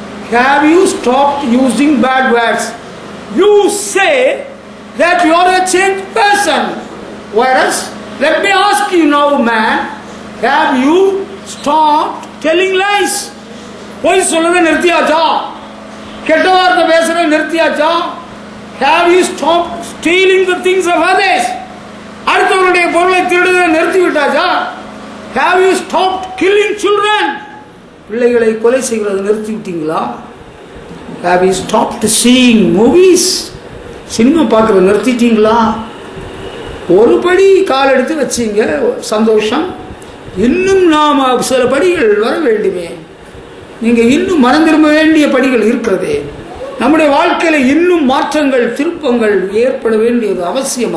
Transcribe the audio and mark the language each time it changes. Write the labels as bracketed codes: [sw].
[en] Have you stopped using bad words? You say that you are a changed person. Whereas, let me ask you now, man, have you stopped telling lies? [ta] பொய் சொல்றதை நிறுத்தியாச்சா? கெட்ட வார்த்தை பேசுறதை நிறுத்தியாச்சா? [en] Have you stopped stealing the things of others? [ta] அடுத்தவருடைய பொருளை திருடுவதை நிறுத்தி விட்டாச்சா? [en] Have you stopped killing children? [ta] பிள்ளைகளை கொலை செய்கிறதை நிறுத்தி விட்டீங்களா? [en] Have you stopped seeing movies? [ta] Cinema பார்க்கறத நிறுத்திட்டீங்களா? ஒரு படி கால் எடுத்து வச்சீங்க, சந்தோஷம். இன்னும் நாம் சில படிகள் வர வேண்டுமே. நீங்க இன்னும் மனம் திரும்ப வேண்டிய படிகள் இருக்கிறதே. நம்முடைய வாழ்க்கையில இன்னும் மாற்றங்கள் திருப்பங்கள் ஏற்பட வேண்டியது அவசியம்.